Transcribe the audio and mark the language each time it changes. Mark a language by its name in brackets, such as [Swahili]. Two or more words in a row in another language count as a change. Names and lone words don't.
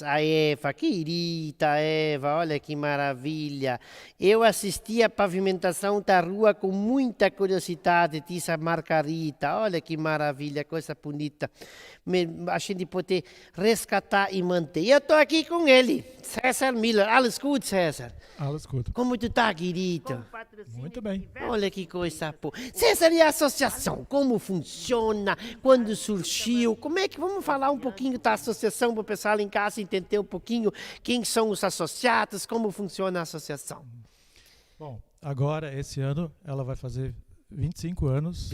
[Portuguese] A Eva, querida Eva, olha que maravilha. Eu assisti a pavimentação da rua com muita curiosidade, diz a Margarita. Olha que maravilha, coisa bonita. A gente poder resgatar e manter. Eu estou aqui com ele, César Miller. [German] Alles gut, César? Alles gut. [Portuguese] Como tu tá, querido? Muito bem. Olha que coisa boa. César, e a associação? Como funciona? Quando surgiu? Como é que... Vamos falar um pouquinho da associação para o pessoal em casa entender um pouquinho quem são os associados, como funciona a associação. Bom, agora, esse ano, ela vai fazer 25 anos.